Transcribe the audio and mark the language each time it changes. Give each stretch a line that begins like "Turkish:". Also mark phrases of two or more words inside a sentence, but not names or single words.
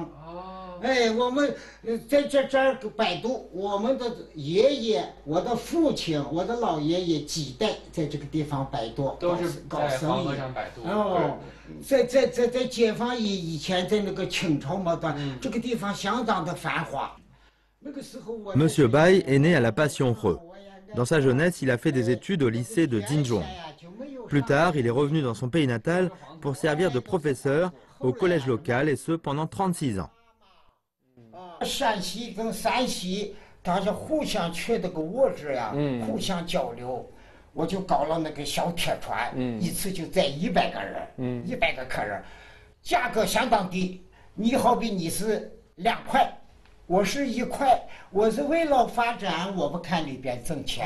Chinese: 我们在这儿摆渡，我们的爷爷、我的父亲、我的老爷爷几代在这个地方摆渡，都是搞生意。摆渡。在解放以前，在那个清朝末端，这个地方相当的繁华。那个时候我。
French: Monsieur Bai est né à la Passe Yonhe. Dans sa jeunesse, il a fait des études au lycée de Dinzhong. Plus tard, il est revenu dans son pays natal pour servir de professeur au collège local, et ce pendant 36 ans.
Chinese: 陕西跟山西，大家互相缺这个物质呀，互相交流，我就搞了那个小铁船，一次就载100个人，100个客人，价格相当低。你好比你是2块， 我是1块，我是为了发展我们看里边挣钱。